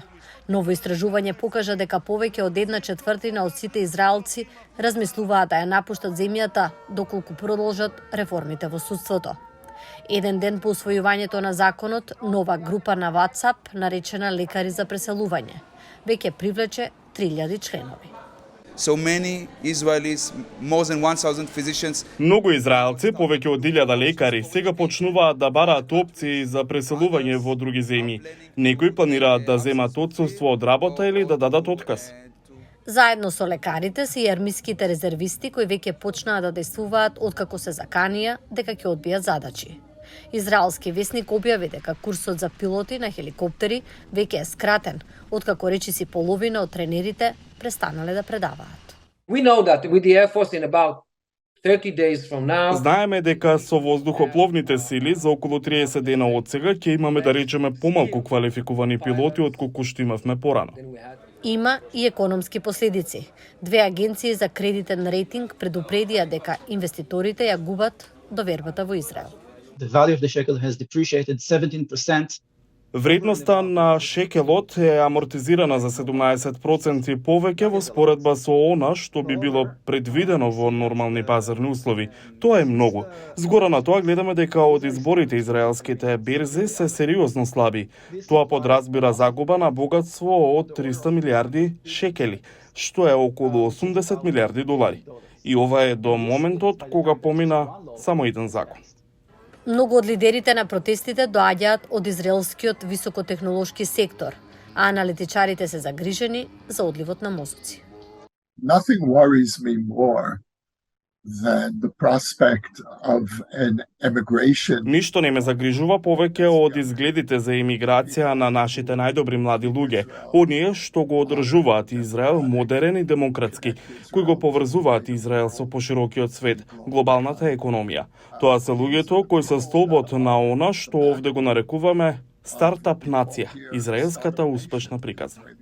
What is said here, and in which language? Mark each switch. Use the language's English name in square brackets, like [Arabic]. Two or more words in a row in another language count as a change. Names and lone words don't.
[Macedonian] Ново истражување покажа дека повеќе од 1/4 од сите израелци размислуваат да ја напуштат земјата доколку продолжат реформите во судството. Еден ден по усвојувањето на законот, нова група на WhatsApp, наречена Лекари за преселување, веќе привлече 3000 членови. [English] So many Israelis, more than 1,000 physicians. [Macedonian] Многу израелци, повеќе од 1000 лекари, сега почнуваат да бараат опции за преселување во други земји. Некои планираат да земат отсуство од работа или да дадат отказ. Заедно со лекарите се и армиските резервисти кои веќе почнаа да действуваат откако се заканија дека ќе одбијат задачи. Израелски весник објави дека курсот за пилоти на хеликоптери веќе е скратен, откако речиси половина од тренерите престанале да предаваат. [English] We know that with the Air Force in about 30 days from now. [Macedonian] Знаеме дека со воздухопловните сили за околу 30 дена од сега ќе имаме да речеме помалку квалификувани пилоти отколку што имавме порано. Има и економски последици. Две агенции за кредитен рейтинг предупредија дека инвеститорите ја губат довербата во Израел. [English] The value of the shekel has depreciated 17%. [Macedonian] Вредноста на шекелот е амортизирана за 17% повеќе во споредба со она што би било предвидено во нормални пазарни услови. Тоа е многу. Згора на тоа гледаме дека од изборите израелските берзи се сериозно слаби. Тоа подразбира загуба на богатство од 300 милиарди шекели, што е околу 80 милиарди долари. И ова е до моментот кога помина само еден закон. Многу од лидерите на протестите доаѓаат од израелскиот високотехнолошки сектор, а аналитичарите се загрижени за одливот на мозоци. [English] Nothing worries me more than the prospect of an emigration. [Macedonian] Ништо не ме загрижува повеќе од изгледите за емиграција на нашите најдобри млади луѓе, оние што го одржуваат Израел модерен и демократски, кои го поврзуваат Израел со поширокиот свет, глобалната економија. Тоа се луѓето кои се столбот на она што овде го нарекуваме стартап нација, израелската успешна приказна.